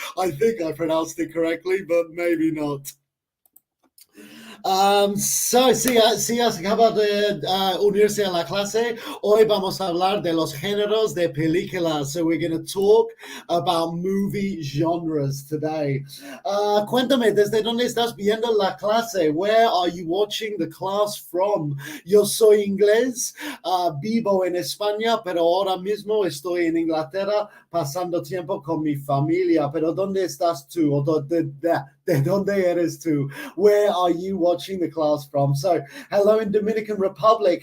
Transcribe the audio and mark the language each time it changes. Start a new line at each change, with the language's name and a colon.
English: I think I pronounced it correctly, but maybe not.
Spanish: So, si acaba de unirse a la clase, hoy vamos a hablar de los géneros de películas.
English: So we're going to talk about movie genres today.
Spanish: Cuéntame, ¿desde dónde estás viendo la clase?
English: Where are you watching the class from?
Spanish: Yo soy inglés, vivo en España, pero ahora mismo estoy en Inglaterra pasando tiempo con mi familia. Pero ¿dónde estás tú? ¿O de dónde eres tú?
English: Where are you watching the class from? So, hello in Dominican Republic.